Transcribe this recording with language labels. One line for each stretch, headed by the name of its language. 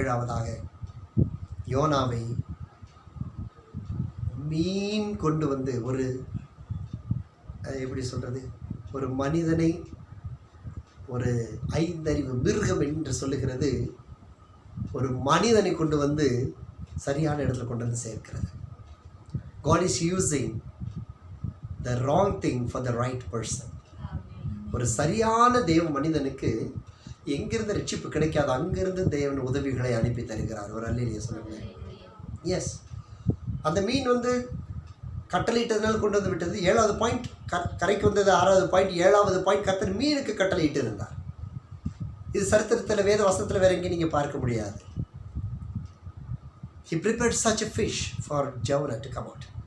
Tamil: 7ஆவதாக யோனாவை மீன் கொண்டு வந்து ஒரு எப்படி சொல்கிறது, ஒரு மனிதனை, ஒரு 5 அறிவு மிருகம் என்று சொல்லுகிறது, ஒரு மனிதனை கொண்டு வந்து சரியான இடத்துல கொண்டு வந்து சேர்க்கிறது.
English: God is using the wrong thing for the right person.
Tamil: ஒரு சரியான தேவ மனிதனுக்கு எங்கிருந்து ரட்சிப்பு கிடைக்காது, அங்கிருந்து தேவன் உதவிகளை அனுப்பி தருகிறார். ஒரு அல்லேலூயா சொல்லுங்க. எஸ், அந்த மீன் கட்டளையிட்டதுனால கொண்டு வந்து விட்டது. 7வது பாயிண்ட் கரைக்கு வந்தது. 6வது பாயிண்ட் 7வது பாயிண்ட் கர்த்தர் மீனுக்கு கட்டளையிட்டு இருந்தார். இது சரித்திரத்தில் வேத வசனத்தில் வேற எங்கேயும் நீங்கள் பார்க்க முடியாது.
English: He prepared such a fish for Jonah to come out.